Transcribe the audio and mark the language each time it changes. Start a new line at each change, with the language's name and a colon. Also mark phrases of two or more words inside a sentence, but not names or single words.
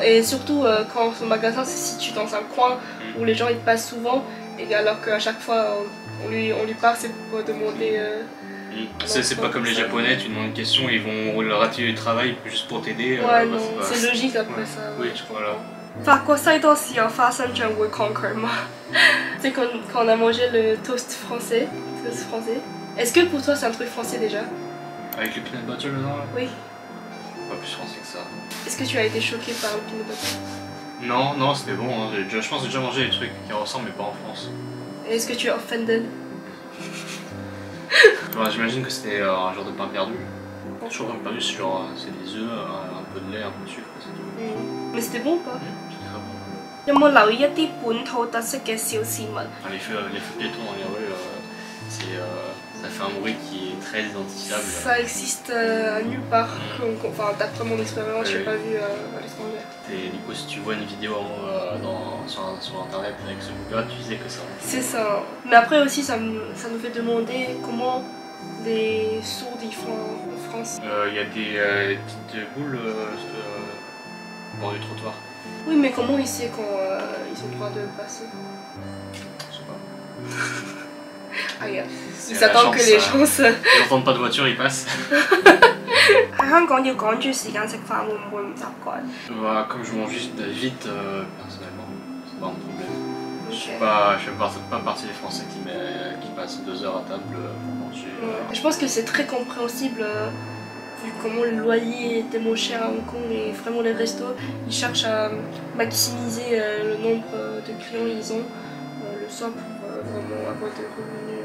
French: Et surtout quand son magasin se situe dans un coin où les gens ils passent souvent, et alors qu'à chaque fois on lui parle, c'est pour demander. C'est pas comme les Japonais, tu demandes une question, ils vont leur attirer du travail juste pour t'aider. Ouais, non, bah, c'est logique après ça. Oui, Ouais, je voilà. comprends.
Cantonese: 法國西多士有花生醬會抗拒嗎？
French: 即係 quand on a mangé le toast français. Est-ce que pour toi c'est un truc français déjà? Avec le
English: peanut butter
French: dedans là? Oui. Pas plus français que ça. Est-ce que tu as été choqué par le
English: peanut butter?
French: Non, non, c'était bon, hein. Je pense que j'ai déjà mangé des trucs qui ressemblent mais pas en France. Et est-ce que tu es offended? J'imagine que c'était un genre de pain perdu. Toujours pain perdu, c'est genre c'est des œufs, un peu de lait, un peu de sucre, c'est tout. Mais c'était bon ou pas? C'était très bon.
Cantonese: 有冇留意一啲本土特色嘅小事物？
French: Enfin, les feux piétons dans les rues, ça fait un bruit qui est très identifiable. Ça existe nulle part. Enfin, d'après mon expérience, je n'ai pas vu à l'étranger. Et du coup, si tu vois une vidéo sur internet avec ce bruit-là, tu sais que ça. C'est ça. Mais après aussi, ça nous fait demander comment les sourds ils font en France. Il y a des petites boules au bord du trottoir. Oui, mais comment ils savent quand ils ont le droit de passer? Je sais pas. Ah, regarde. C'est Ils la attendent que chance, les gens se... Ils n'entendent pas de voiture, ils passent.
Cantonese: 喺香港要趕住時間食飯，會唔會唔習慣？
French: Bah, comme je mange juste vite, personnellement, c'est pas un problème. Ok. Je fais pas partie des Français qui passent 2 heures à table pour manger. Ouais. Je pense que c'est très compréhensible vu comment le loyer était moins cher à Hong Kong et vraiment les restos, ils cherchent à maximiser le nombre de clients qu'ils ont le soir pour vraiment avoir des revenus.